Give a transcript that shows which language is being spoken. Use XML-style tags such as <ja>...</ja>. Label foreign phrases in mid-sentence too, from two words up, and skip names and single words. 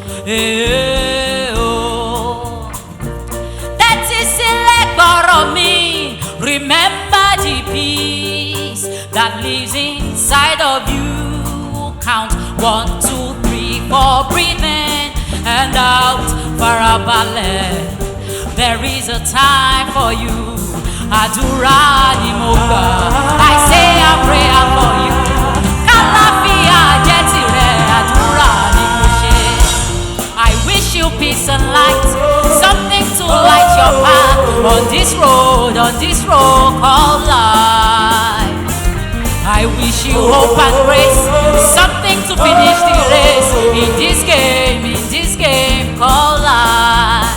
<en>That is for me. Remember the peace that lives inside of you. Count 1, 2, 3, 4, breathe in and out for a ballet. There is a time for you.</en> <yo>Adura ni mo gbà.</yo> <en>I say a prayer for you.</en> <yo>Kàlàfíà jẹ́ tìrẹ, àdúrà ni mo ṣe.</yo> <en>I wish you peace and light, something to light your path on this road on this road called life. I wish you hope and grace, something to finish the race in this game called life.</en>